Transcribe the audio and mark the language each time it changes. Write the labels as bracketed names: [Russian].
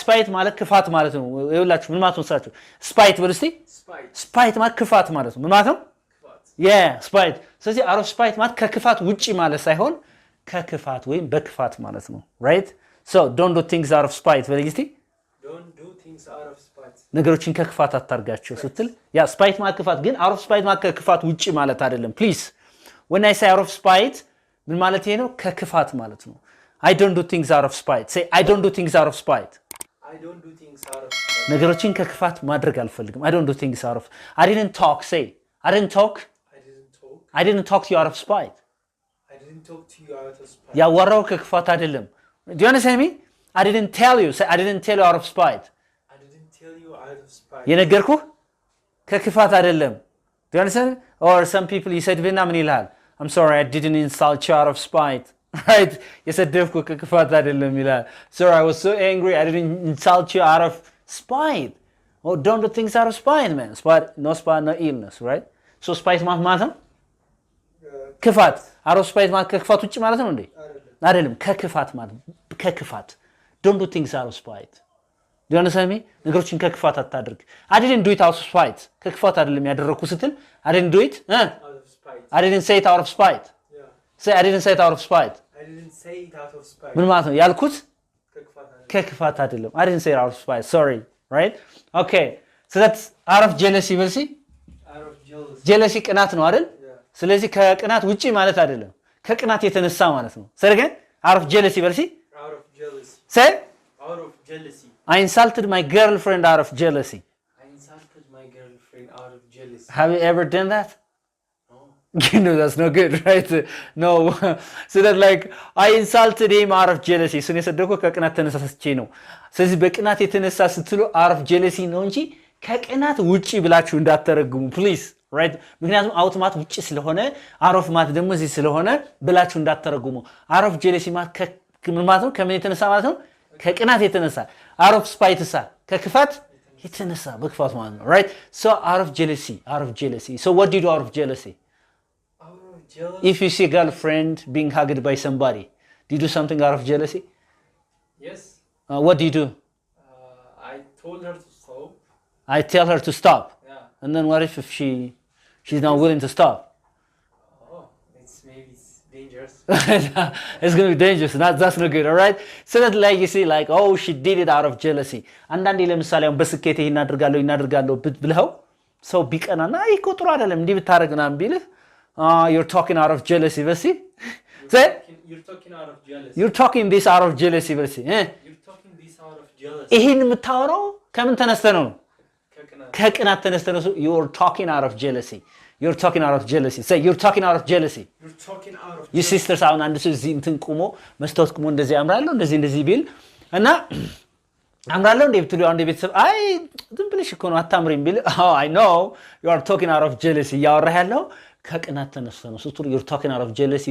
[Amharic] Spite ማለት ክፋት ማለት ነው። ይኸውላችሁ ምን ማለት ነው ሳችሁ? spite በሉ እስቲ። [English] Spite. [Amharic] spite ማለት ክፋት ማለት ነው። ምን ማለት ነው? ክፋት. [English] Yeah, spite. [Amharic] ስለዚህ out of spite ማለት ከክፋት ውጪ ማለት ሳይሆን ከክፋት ወይም በክፋት ማለት ነው። Right? [English] So don't do things out of spite [Amharic] በለኝ እስቲ። [English] Don't do things out of spite. [Amharic] ነገሮችን ከክፋት አታርጋቸው ስትል ያ spite ማለት ክፋት ግን out of spite ማለት ከክፋት ውጪ ማለት አይደለም። Please. [English] When I say out of spite [Amharic] ምን ማለት ይሄ ነው? ከክፋት ማለት ነው። [English] I don't do things out of spite. Say I don't do things out of spite. I don't do things out of spite. [Amharic] ነገሮችን ከክፋት ማድረግ አልፈልግም. [English] I don't do things out of I didn't talk. Say I didn't talk. I didn't talk. I didn't talk to you out of spite. I didn't talk to you out of spite. [Amharic] ያወራው ከክፋት አይደለም. [English] Do you understand me? I didn't tell you. Say I didn't tell you out of spite. I didn't tell you out of spite. [Amharic] የነገርኩህ ከክፋት አይደለም። [English] Do you understand? Or some people [Amharic] ይሰድብና ምን ይላል? [English] I'm sorry, I didn't insult you out of spite. Right? [Amharic] የሰደብኩህ ከክፋት አይደለም ይላል። [English] Sorry, I was so angry, I didn't insult you out of spite. Oh, don't do things out of spite, man. Spite, no illness, right? [Amharic] So spite ማለት ነው ክፋት። out of spite ማለት ከክፋት ውጭ ማለት ነው እንዴ? አይደለም፣ ከክፋት ማለት ከክፋት። [English] Don't do things out of spite. Do you understand me? [Amharic] ነገሮችን ከክፋት አታድርግ። [English] I didn't do it out of spite. [Amharic] ከክፋት አይደለም ያደረኩ ስትል [English] I didn't do it out of spite. I didn't say it out of spite. Yeah. Say I didn't say it out of spite. I didn't say it out of spite. [Amharic] ምን ማለት ነው? ያልኩት ከክፋት አይደለም። [English] I didn't say it out of spite. Sorry, right? Okay. So that's out of jealousy, will see? Out of jealousy. [Amharic] Jealousy ቅናት ነው አይደል? [English] Yeah. [Amharic] ስለዚህ ከቅናት ውጪ ማለት አይደለም። ከቅናት የተነሳ ማለት ነው። [English] Say again. Out of jealousy, will see? Out of jealousy. Say? Out of jealousy. I insulted my girlfriend out of jealousy. I insulted my girlfriend out of jealousy. Have you ever done that? No. No, that's no good, right? No. So that like I insulted him out of jealousy. [Amharic] እሱን የሰደብኩት ከቅናት ተነሳስቼ ነው። ስለዚህ በቅናት የተነሳ ስትሉ out of jealousy ነው እንጂ ከቅናት ውጪ ብላችሁ እንዳትተረጉሙ please, right? ምክንያቱም out ማለት ውጪ ስለሆነ out of ማለት ደግሞ እዚህ ስለሆነ ብላችሁ እንዳትተረጉሙ። out of jealousy ማለት ምን ማለት ነው? ከምን የተነሳ ማለት ነው? ከቅናት የተነሳ። out of spite ሳ ከክፋት የተነሳ በክፋት ማለት ነው, right? [English] So out of jealousy, out of jealousy. So what do you do out of jealousy? Out of jealousy. If you see a girlfriend being hugged by somebody, do you do something out of jealousy? Yes. What do you do? I told her to stop. I tell her to stop. Yeah. And then what if she's not willing to stop? Oh, maybe it's dangerous. It's going to be dangerous. That's not good, all right? So that like you see like, oh, she did it out of jealousy. [Amharic] አንዳንዴ ለምሳሌ አሁን በስኬት ይናደርጋለሁ ብለው ሰው ቢቀናና እኮ ጥሩ አይደለም እንዲህ ብታረግና ቢልህ [English] you're talking out of jealousy, [Amharic] በሲ say [English] you're talking out of jealousy. You're talking this out of jealousy, በሲ You're talking this out of jealousy. [Amharic] ይሄን የምታወራው ከምን ተነስተ ነው? ከቅናት ተነስተ ነው። [English] You're talking out of jealousy. You're talking out of jealousy. Say you're talking out of jealousy. You're talking out of [Amharic] your sisters አሁን አንድ ሰው እዚህ እንትን ቆሞ መስታወት ቆሞ እንደዚህ ያምራለሁ እንደዚህ ቢል እና አምራለሁ እንደ ብትሉ አንድ ቤተሰብ አይ ዝም ብለሽ እኮ ነው አታምሪም ቢል [English] oh I know you are talking out of jealousy. [Amharic] ያወራህ ያለው ከቅናት ተነስተ ነው ስትሉ [English] you're talking out of jealousy.